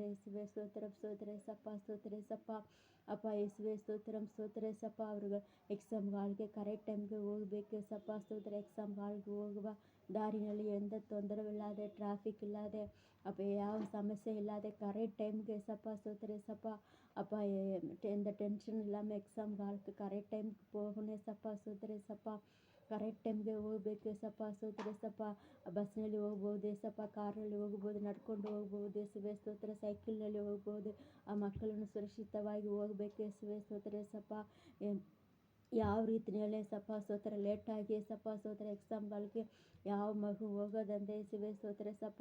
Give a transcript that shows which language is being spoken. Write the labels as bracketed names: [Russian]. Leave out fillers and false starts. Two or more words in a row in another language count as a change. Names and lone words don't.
[Kannada] ಯೇಸುವೆ ಸ್ತೋತ್ರ ಸಪ್ಪ ಅಪ್ಪ ಯೇಸುವೆ ಸ್ತೋತ್ರಂ ಸಪ್ಪ. ಅವ್ರಿಗೆ ಎಕ್ಸಾಮ್ ಹಾಲ್ಗೆ ಕರೆಕ್ಟ್ ಟೈಮ್ಗೆ ಹೋಗಬೇಕು ಸಪ್ಪ ಸ್ತೋತ್ರ. ಎಕ್ಸಾಮ್ ಹಾಲ್ಗೆ ಹೋಗುವ ದಾರಿನಲ್ಲಿ ಎಂಥ ತೊಂದರೆವಿಲ್ಲದೆ, ಟ್ರಾಫಿಕ್ ಇಲ್ಲದೆ, அப்போ ಯಾವ ಸಮಸ್ಯೆ ಇಲ್ಲದೆ ಕರೆಕ್ಟ್ ಟೈಮ್ಗೆ ಸಪ್ಪ ಸ್ತೋತ್ರ ಸಪ್ಪ [Tamil] அப்போ எந்த டென்ஷன் இல்லாமல் எக்ஸாம் ஹாலுக்கு கரெக்ட் டைமுக்கு போகணும் சப்பா [Kannada] ಸ್ತೋತ್ರ ಸಪ್ಪ. ಕರೆಕ್ಟ್ ಟೈಮ್ಗೆ ಹೋಗಬೇಕು ಸಪ್ಪ ಸ್ತೋತ್ರ ಸಪ್ಪ. ಬಸ್ನಲ್ಲಿ ಹೋಗ್ಬೋದು ಸಪ್ಪ, ಕಾರಲ್ಲಿ ಹೋಗ್ಬೋದು, ನಡ್ಕೊಂಡು ಹೋಗ್ಬೋದು ಯೇಸುವೆ ಸ್ತೋತ್ರ. ಸೈಕಲ್ನಲ್ಲಿ ಹೋಗ್ಬೋದು. ಆ ಮಕ್ಕಳನ್ನು ಸುರಕ್ಷಿತವಾಗಿ ಹೋಗಬೇಕು ಯೇಸುವೆ ಸ್ತೋತ್ರ ಸಪ್ಪ. ಯಾವ ರೀತಿಯಲ್ಲಿ ಸಪ್ಪ ಸ್ತೋತ್ರ ಲೇಟಾಗಿ ಸಪ್ಪ ಸ್ತೋತ್ರ ಎಕ್ಸಾಮ್ಗಳಿಗೆ ಯಾವ ಮಗು ಹೋಗೋದಂತೆ ಯೇಸುವೆ ಸ್ತೋತ್ರ ಸಪ್ಪ.